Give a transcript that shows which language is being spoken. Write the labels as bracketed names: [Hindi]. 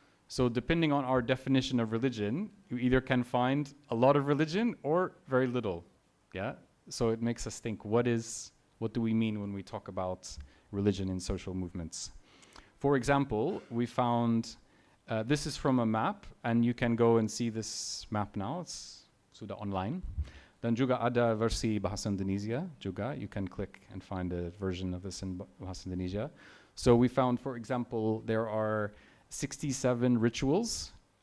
[English] So depending on our definition of religion, you either can find a lot of religion or very little. Yeah. So it makes us think, what do we mean when we talk about religion in social movements? For example, we found, this is from a map, and you can go and see this map now. It's [Indonesian] sudah [English] online. [Indonesian] Dan juga ada versi bahasa Indonesia juga. [English] You can click and find a version of this in bahasa Indonesia. So we found, for example, there are 67 rituals.